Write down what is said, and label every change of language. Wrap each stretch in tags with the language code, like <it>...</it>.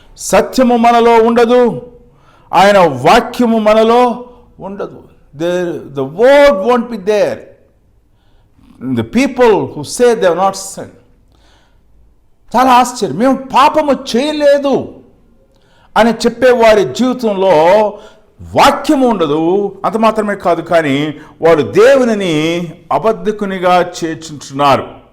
<te>సత్యము మనలో ఉండదు, ఆయన వాక్యము మనలో ఉండదు.</te> <en>The word won't be there. The people who say they have not sinned.</en> <te>చాలా ఆశ్చర్యం. మేము పాపము చేయలేదు అని చెప్పేవారి జీవితంలో వాక్యము ఉండదు. అంత మాత్రమే కాదు, కానీ వారు దేవునిని అబద్ధికునిగా చేర్చుంటున్నారు.</te>